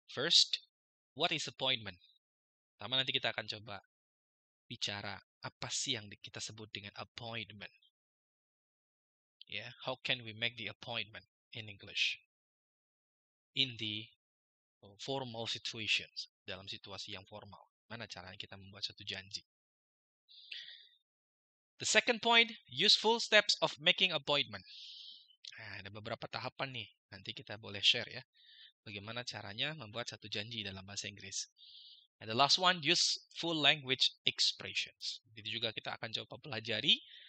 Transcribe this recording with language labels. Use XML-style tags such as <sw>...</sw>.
<en>First, what is appointment?</en> <id>Pertama nanti kita akan coba bicara apa sih yang kita sebut dengan appointment.</id> <en>How can we make the appointment in English? In the formal situations,</en> <id>dalam situasi yang formal. Mana caranya kita membuat satu janji?</id> <en>The second point, useful steps of making appointment.</en> <id>Nah, ada beberapa tahapan nih. Nanti kita boleh share ya. Bagaimana caranya membuat satu janji dalam bahasa Inggris.</id> <en>And the last one, useful language expressions.</en> <id>Itu juga kita akan coba pelajari.</id>